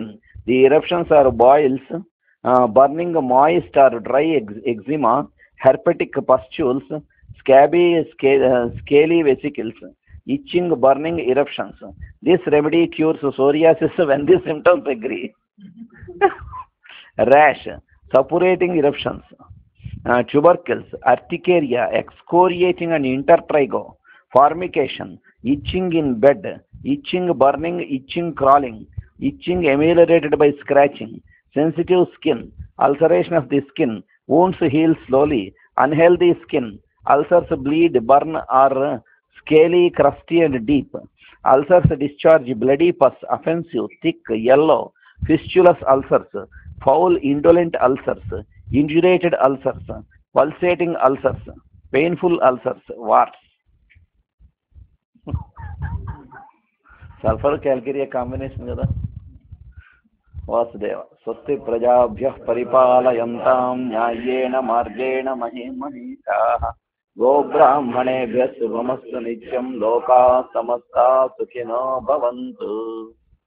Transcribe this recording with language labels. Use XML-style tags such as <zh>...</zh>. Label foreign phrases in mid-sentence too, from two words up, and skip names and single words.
<en>The eruptions are boils, burning moist or dry eczema, herpetic pustules, scabby, scaly vesicles, itching, burning, eruptions. This remedy cures psoriasis when the symptoms agree. Rash, suppurating eruptions, tubercles, urticaria, excoriating and intertrigo, formication, itching in bed, itching, burning, itching, crawling, itching ameliorated by scratching, sensitive skin, ulceration of the skin, wounds heal slowly, unhealthy skin, ulcers bleed, burn or scaly, crusty and deep, ulcers discharge bloody pus, offensive, thick, yellow, fistulous ulcers, foul, indolent ulcers, indurated ulcers, pulsating ulcers, painful ulcers, warts. Sulphur Calcarea combination కదా.</en> <sa>వాసుదేవ స్వస్తి ప్రజాభ్యః పరిపాలయంతాం న్యాయేన మార్గేణ మహీమహీషాః గోబ్రాహ్మణేభ్యः శుభమస్తు నిత్యం లోకాః సమస్తాః సుఖినో భవంతు.</sa>